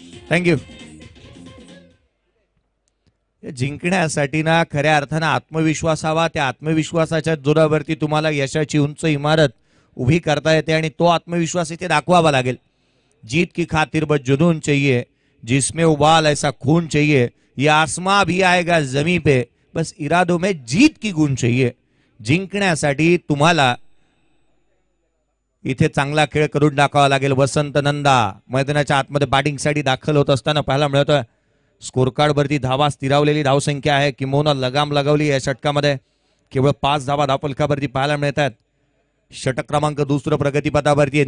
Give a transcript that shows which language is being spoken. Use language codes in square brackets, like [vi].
[en] Thank you. [mr] जिंकण्यासाठी ना खऱ्या अर्थानं आत्मविश्वास हवा. त्या आत्मविश्वासाच्या जोरावरती तुम्हाला यशाची उंच इमारत उभी करता येते आणि तो आत्मविश्वास इथे दाखवावा लागेल. [hi] जीत की खातिर बस जुनून चाहिए, जिसमें उबाल ऐसा खून चाहिए, ये आसमां भी आएगा जमी पे, बस इरादों में जीत की गुण चाहिए. [mr] जिंकण्यासाठी तुम्हाला इथे चांगला खेळ करून दाखवावा लागेल. वसंत नंदा मैदानाच्या आतमध्ये बॅटिंगसाठी दाखल होत असताना पाहायला मिळतोय. स्कोर कार्डवरती धावा स्थिरावलेली धावसंख्या आहे. किंबहुना लगाम लगावली या षटकामध्ये. केवळ 5 धावा धावफलकावरती पाहायला मिळतात. षटक क्रमांक 2 प्रगतीपथावरती आहे.